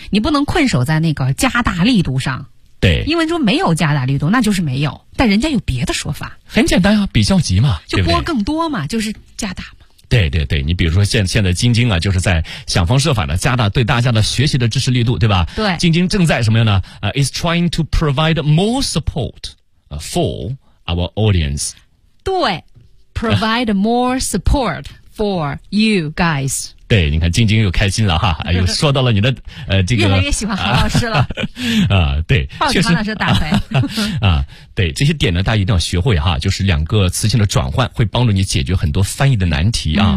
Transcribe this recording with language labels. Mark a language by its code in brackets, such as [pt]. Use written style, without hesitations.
[zh] 你不能困守在那个加大力度上。对，因为说没有加大力度，那就是没有。但人家有别的说法。很简单啊，比较级嘛，就拨更多嘛，就是加大嘛。对对对，你比如说现在京津啊，就是在想方设法的加大对大家的学习的支持力度，对吧？对，京津正在什么样呢？ [en] is trying to provide more support for our audience。对。Provide more support for you guys。 [zh] 对，你看晶晶又开心了哈，又说到了你的这个越来越喜欢何老师了啊，对，抱着何老师大腿啊，对，这些点呢，大家一定要学会哈，就是两个词性的转换会帮助你解决很多翻译的难题啊。